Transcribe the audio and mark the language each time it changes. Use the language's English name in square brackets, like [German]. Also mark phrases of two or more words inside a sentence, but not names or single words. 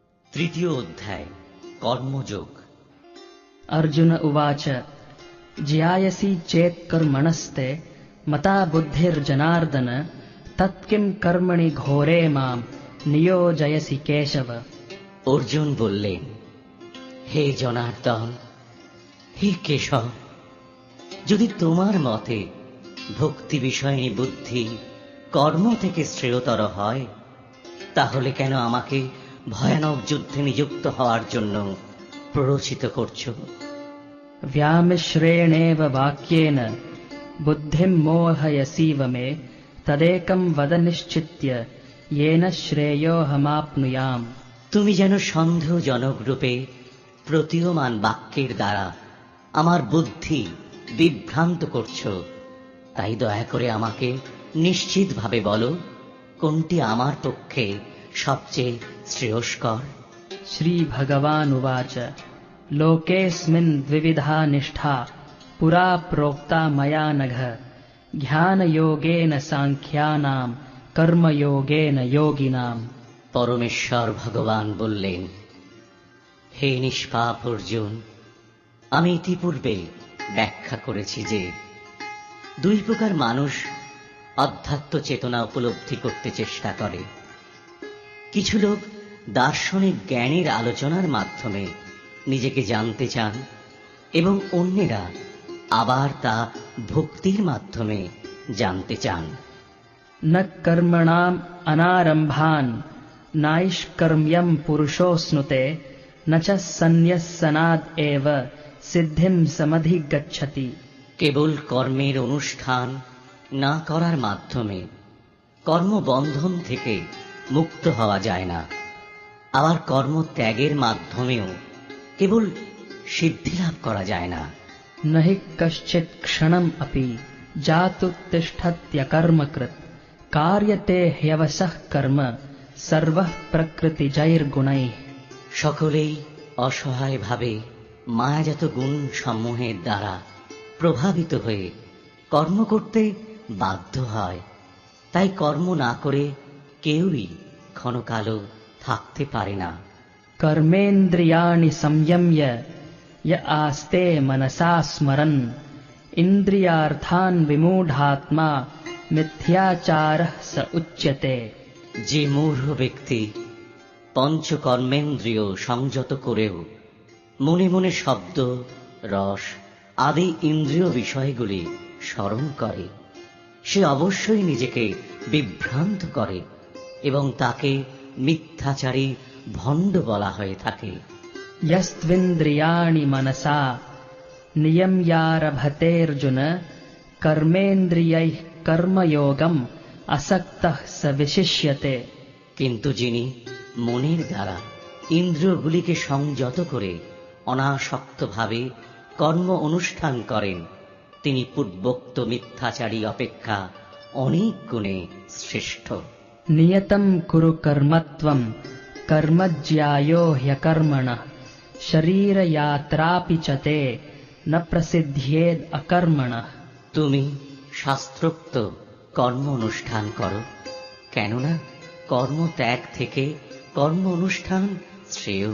[Bangla] তৃতীয় অধ্যায় কর্মযোগ। [Sanskrit] अर्जुन उवाच ज्यायसि चेत् कर्मणस्ते मता बुद्धिर्जनार्दन तत्किं कर्मणि घोरे मां नियोजयसि केशव। [Bangla] অর্জুন বললেন, হে জনার্দন, হে কেশব, যদি তোমার মতে ভক্তি বিষয়ী বুদ্ধি কর্ম থেকে শ্রেয়তর হয়, তাহলে কেন আমাকে ভয়ানক যুদ্ধে নিযুক্ত হওয়ার জন্য প্ররোচিত করছ? [Sanskrit] व्यामिश्रेणेव वाक्येन बुद्धिं मोहयसीव मे तदेकं वद निश्चित्य येन श्रेयोऽहमाप्नुयाम्। [Bangla] তুমি যেন সন্দেহজনক রূপে প্রতীয়মান বাক্যের দ্বারা আমার বুদ্ধি বিভ্রান্ত করছ, তাই দয়া করে আমাকে নিশ্চিতভাবে বলো, কোনটি আমার পক্ষে সবচেয়ে শ্রেয়স্কর। [Sanskrit] श्रीभगवानुवाच लोकेऽस्मिन् द्विविधा निष्ठा पुरा प्रोक्ता मया नघ ज्ञानयोगेन साङ्ख्यानां कर्मयोगेन योगिनाम्। [Bangla] পরমেশ্বর ভগবান বললেন, হে নিষ্পাপ অর্জুন, আমি ইতিপূর্বে ব্যাখ্যা করেছি যে দুই প্রকার মানুষ অধ্যাত্ম চেতনা উপলব্ধি করতে চেষ্টা করে। কিছু লোক দার্শনিক জ্ঞানের আলোচনার মাধ্যমে নিজেকে জানতে চান এবং অন্যেরা আবার তা ভক্তির মাধ্যমে জানতে চান। [Sanskrit] न कर्मणाम् अनारम्भान् नाइष्कर्म्यं पुरुषोऽश्नुते न च सन्न्यस्सनाद् एव सिद्धिं समधिगच्छति। [Bangla] কেবল কর্মের অনুষ্ঠান না করার মাধ্যমে কর্মবন্ধন থেকে মুক্ত হওয়া যায় না, আবার কর্ম ত্যাগের মাধ্যমেও কেবল সিদ্ধি লাভ করা যায় না। [Sanskrit] न हि कश्चित् क्षणम् अपि जातुत्तिष्ठत्यकर्मकृत् कार्यते ह्यवशः कर्म सर्वः प्रकृतिजैर्गुणैः। [Bangla] সকলেই অসহায়ভাবে মায়াজাত গুণ সমূহের দ্বারা প্রভাবিত হয়ে কর্ম করতে বাধ্য হয়, তাই কর্ম না করে কেউই ক্ষণকালও থাকতে পারে না। [Sanskrit] कर्मेन्द्रियाणि संयम्य य आस्ते मनसा स्मरन् इन्द्रियार्थान् विमूढात्मा मिथ्याचारः स उच्यते। [Bangla] যে মূঢ় ব্যক্তি পঞ্চকর্মেন্দ্রিয় সংযত করেও মনে মনে শব্দ, রস আদি ইন্দ্রিয় বিষয়গুলি স্মরণ করে, সে অবশ্যই নিজেকে বিভ্রান্ত করে এবং তাকে মিথ্যাচারী ভণ্ড বলা হয়ে থাকে। [Sanskrit] यस्त्विन्द्रियाणि मनसा नियम्यारभतेऽर्जुन कर्मेन्द्रियैः कर्मयोगम् असक्तः स विशिष्यते। [Bangla] কিন্তু যিনি মনের দ্বারা ইন্দ্রিয়গুলিকে সংযত করে অনাসক্তভাবে কর্ম অনুষ্ঠান করেন, তিনি পূর্বোক্ত মিথ্যাচারী অপেক্ষা অনেক গুণে শ্রেষ্ঠ। [Sanskrit] नियतं कुरु कर्मत्वं कर्मज्यायो ह्यकर्मणः शरीरयात्रापि च ते न प्रसिद्ध्येद् अकर्मणः। [Bangla] তুমি শাস্ত্রোক্ত কর্ম অনুষ্ঠান করো, কেননা কর্ম ত্যাগ থেকে কর্ম অনুষ্ঠান শ্রেয়।